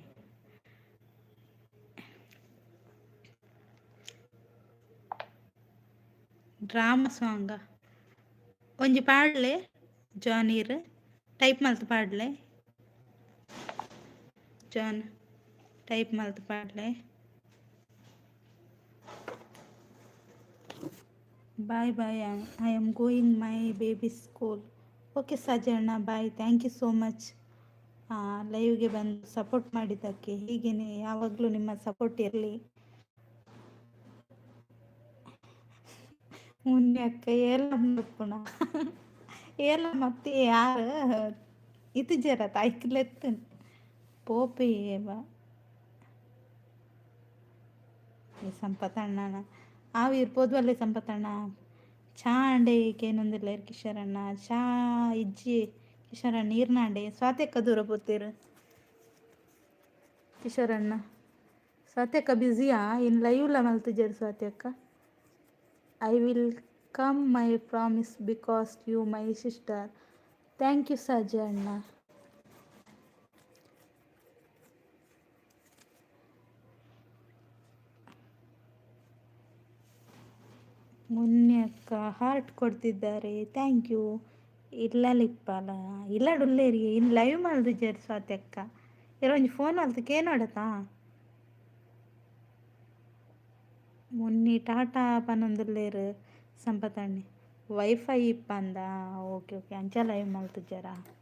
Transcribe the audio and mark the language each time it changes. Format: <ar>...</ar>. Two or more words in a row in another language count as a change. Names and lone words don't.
<en>drama song</en> <tcy>ಒಂಜಿ ಪಾಡ್ಲೆ ಜಾನ್ ಇರ್ ಟೈಪ್ ಮಲ್ತು ಪಾಡ್ಲೆ. ಜಾನ್ ಟೈಪ್ ಮಲ್ತು ಪಾಡ್ಲೆ.</tcy> <en>bye bye, I am going my baby school. ok ಸಜಣ್ಣ bye. thank you so much</en> <kn>ಲೈವ್ಗೆ ಬಂದು ಸಪೋರ್ಟ್ ಮಾಡಿದ್ದಕ್ಕೆ. ಹೀಗೇನೆ ಯಾವಾಗಲೂ ನಿಮ್ಮ ಸಪೋರ್ಟ್ ಇರಲಿ. ಮುನ್ಯಕ್ಕ ಎಲ್ಲ ಮುಪ್ಪುಣ ಎಲ್ಲ ಮತ್ತೆ ಯಾರು ಇದು</kn> <tcy>ಜರ ತಾಯ್ಕಿಲೆತ್ತು ಪೋಪಿ ಸಂಪತಣ್ಣ ಆವು</tcy> <kn>ಇರ್ಬೋದು ಅಲ್ಲೇ ಸಂಪತಣ್ಣ.</kn> <tcy>ಚಾ ಅಂಡೆ ಏನೊಂದಿಲ್ಲ ಕಿಶೋರಣ್ಣ. ಚಾ ಇಜ್ಜಿ ಕಿಶೋರಣ್ಣ ನೀರ್ನಾಂಡೆ ಸ್ವಾತ್ಯಕ್ಕ ದೂರ ಬರ್ತೀರು ಕಿಶೋರಣ್ಣ. ಸ್ವಾತ್ಯಕ್ಕ ಬ್ಯುಸಿಯಾ? ಇನ್ನು ಲೈವ್ಲ ಮಲ್ತಿದ್ದೀರಿ ಸ್ವಾತ್ಯಕ್ಕ?</tcy> <en>I will come my promise because you my sister. thank you</en> <kn>ಸಜ ಅಣ್ಣ. ಮುನ್ಯಕ್ಕ ಹಾರ್ಟ್ ಕೊಡ್ತಿದ್ದಾರೆ.</kn> <en>thank you.</en> <tcy>ಇಲ್ಲಲಿಪ್ಪಲ ಇಲ್ಲಡುಲ್ಲೇರಿ ಇನ್ನು ಲೈವ್ ಮಲ್ದಿದ್ದೀರಿ ಸ್ವಾತ್ಯಕ್ಕ. ಒಂಜಿ ಫೋನ್ ಮಲ್ತಕ್ಕೆ ನೋಡತಾ ಮುನ್ನಿ ಟಾಟಾ ಪನ್ನೊಂದುಲ್ಲೇರು ಸಂಪತಣ್ಣಿ. ವೈಫೈ ಇಪ್ಪಂದ.</tcy> <en>ok ok</en> <tcy>ಅಂಚ ಲೈವ್ ಮಲ್ತಿದ್ದಾರ.</tcy>